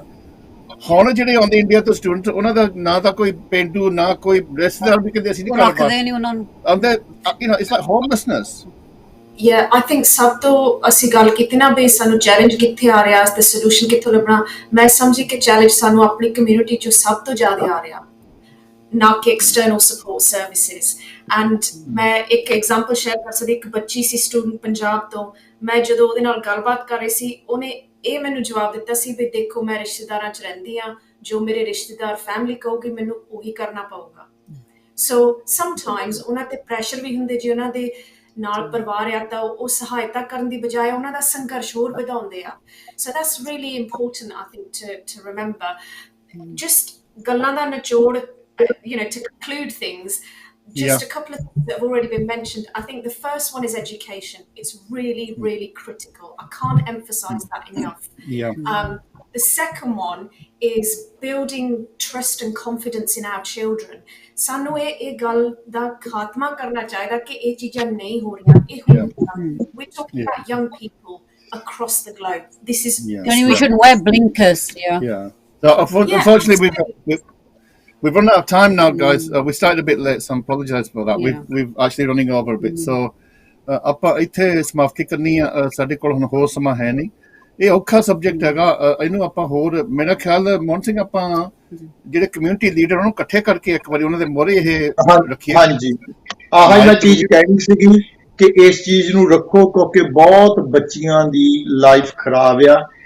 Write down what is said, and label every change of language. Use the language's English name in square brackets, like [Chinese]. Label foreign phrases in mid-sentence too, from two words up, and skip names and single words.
[Punjabi] ਹੁਣ ਜਿਹੜੇ ਆਉਂਦੇ ਇੰਡੀਆ ਤੋਂ ਸਟੂਡੈਂਟ, ਉਹਨਾਂ ਦਾ ਨਾ ਤਾਂ ਕੋਈ ਪੇਂਡੂ ਨਾ ਕੋਈ ਰਿਸ਼ਤੇਦਾਰ ਵੀ ਕਹਿੰਦੇ ਅਸੀਂ ਨਹੀਂ ਕਰ ਰੱਖਦੇ ਨਹੀਂ ਉਹਨਾਂ ਨੂੰ, [English] ਆਉਂਦੇ it's like homelessness. Yeah, I think [Punjabi] ਸਭ ਤੋਂ ਅਸੀਂ ਗੱਲ ਕੀਤੀ ਨਾ ਵੀ ਸਾਨੂੰ ਚੈਲੰਜ ਕਿੱਥੇ ਆ ਰਿਹਾ ਤੇ ਸੋਲੂਸ਼ਨ ਕਿੱਥੋਂ ਲੱਭਣਾ, ਮੈਂ ਸਮਝੀ ਕਿ ਚੈਲੰਜ ਸਾਨੂੰ ਆਪਣੀ ਕਮਿਊਨਿਟੀ ਚੋਂ ਸਭ ਤੋਂ ਜ਼ਿਆਦਾ ਆ ਰਿਹਾ, ਨਾ ਕਿ [English] external support services। [Punjabi] and ਮੈਂ ਇੱਕ [English] example share [Punjabi] ਕਰ ਸਕਦੀ, ਇੱਕ ਬੱਚੀ ਸੀ ਸਟੂਡੈਂਟ ਪੰਜਾਬ ਤੋਂ, ਮੈਂ ਜਦੋਂ ਉਹਦੇ ਨਾਲ ਗੱਲਬਾਤ ਕਰ ਰਹੀ ਸੀ, ਉਹਨੇ ਇਹ ਮੈਨੂੰ ਜਵਾਬ ਦਿੱਤਾ ਸੀ ਵੀ ਦੇਖੋ ਮੈਂ ਰਿਸ਼ਤੇਦਾਰਾਂ 'ਚ ਰਹਿੰਦੀ ਹਾਂ, ਜੋ ਮੇਰੇ ਰਿਸ਼ਤੇਦਾਰ ਫੈਮਿਲੀ ਕਹੂਗੀ ਮੈਨੂੰ ਉਹੀ ਕਰਨਾ ਪਊਗਾ। [English] so sometimes [Punjabi] ਉਹਨਾਂ ਤੇ ਪ੍ਰੈਸ਼ਰ ਵੀ ਹੁੰਦੇ, ਜੇ ਉਹਨਾਂ ਦੇ ਨਾਲ ਪਰਿਵਾਰ ਆ ਤਾਂ ਉਹ ਸਹਾਇਤਾ ਕਰਨ ਦੀ ਬਜਾਏ ਉਹਨਾਂ ਦਾ ਸੰਘਰਸ਼ ਹੋਰ ਵਧਾਉਂਦੇ ਆ। [English] so that's really important I think to remember. [Punjabi] ਜਸਟ ਗੱਲਾਂ ਦਾ ਨਿਚੋੜ, [English] you know, to conclude things, just a couple of things that have already been mentioned. I think the first one is education. It's really, really critical. I can't emphasize that enough. The second one is building trust and confidence in our children. [Punjabi] ਸਾਨੂੰ ਇਹ ਗੱਲ ਦਾ ਖਾਤਮਾ ਕਰਨਾ ਚਾਹੀਦਾ ਕਿ ਇਹ ਚੀਜ਼ਾਂ ਨਹੀਂ ਹੋ ਰਹੀਆਂ, ਇਹ ਹੋ ਰਹੀਆਂ। [English] We're talking about young people across the globe. This is we should wear blinkers. So unfortunately we've run out of time now, guys. We started a bit late, so I apologize for that. We've actually running over a bit. [Punjabi] So ਆਪਾਂ ਇੱਥੇ ਸਮਾਪਤੀ ਕਰਨੀ ਆ, ਸਾਡੇ ਕੋਲ ਹੁਣ ਹੋਰ ਸਮਾਂ ਹੈ ਨਹੀਂ। ਇਹ ਔਖਾ ਸਬਜੈਕਟ ਹੈਗਾ, ਇਹਨੂੰ ਆਪਾਂ ਹੋਰ, ਮੇਰਾ ਖਿਆਲ ਮੋਹਨ ਸਿੰਘ, ਆਪਾਂ ਜਿਹੜੇ [English] community leader [Punjabi] ਉਹਨੂੰ ਇਕੱਠੇ ਕਰਕੇ ਇੱਕ ਵਾਰੀ ਉਹਨਾਂ ਦੇ ਮੋਹਰੇ ਇਹ ਰੱਖੀਏ। ਹਾਂਜੀ, ਆਹ ਮੈਂ ਚੀਜ਼ ਕਹਿਣੀ ਸੀਗੀ ਕਿ ਇਸ ਚੀਜ਼ ਨੂੰ ਰੱਖੋ, ਕਿਉਂਕਿ ਬਹੁਤ ਬੱਚੀਆਂ ਦੀ ਲਾਈਫ ਖਰਾਬ ਆ।